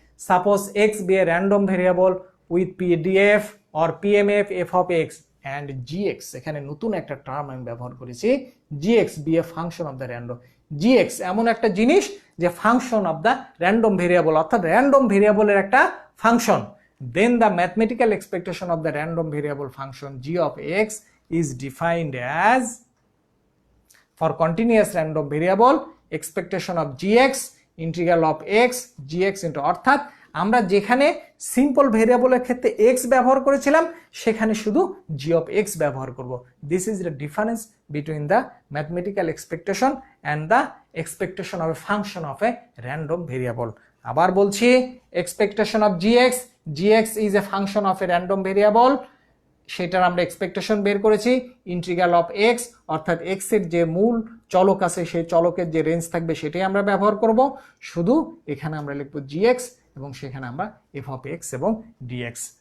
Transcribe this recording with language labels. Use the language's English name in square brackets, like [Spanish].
[English] suppose X be a random variable with PDF or PMF F of X and GX, [Bangla] এখানে নতুন একটা term আমি ব্যবহার করেছি, [English] GX be a function of the random. [Bangla] GX এমন একটা জিনিস যে [English] function of the random variable, [Bangla] অর্থাৎ র্যান্ডম ভেরিয়েবলের একটা function. [English] Then the mathematical expectation of the random variable function g of x is defined as, for continuous random variable, expectation of gx integral of x gx into, [Bangla] অর্থাৎ আমরা যেখানে simple ভেরিয়েবলের ক্ষেত্রে x ব্যবহার করেছিলাম সেখানে শুধু g of x ব্যবহার করব। [English] This is the difference between the mathematical expectation and the expectation of a function of a random variable. [Bangla] আবার বলছি, [English] expectation of gx is a function of a random variable, [Bangla] সেটার আমরা expectation বের করেছি integral of x, অর্থাৎ x এর যে মূল চলক আছে সেই চলকের যে রেঞ্জ থাকবে সেটাই আমরা ব্যবহার করব, শুধু এখানে আমরা লিখব gx এবং সেখানে আমরা f of x এবং dx।